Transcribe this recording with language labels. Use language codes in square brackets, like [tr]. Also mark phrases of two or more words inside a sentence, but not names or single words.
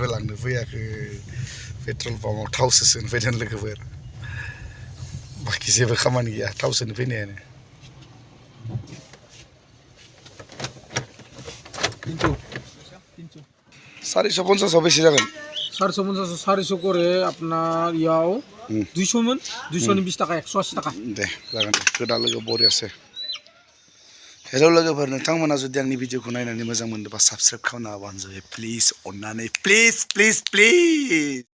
[brx] लांनो फैयाखै पेट्रल पाम्पआव थावसो सोनो फैदों लोगोफोर बाखि जेबो खामानि गैया थाव सोनो फैनायानो 450 बेसे जागोन [bn] 450 করে আপনার ইয়াও 200 মন 220 টাকা 180 টাকা [brx] दे जागोन दे गोदा लोगो बरियासै हेल' लोगोफोर नोंथांमोना जुदि आंनि भिडिअखौ नायनानै मोजां मोनदोंबा साबस्क्राइब खालामना होबानो जाबाय प्लिज अननानै प्लिज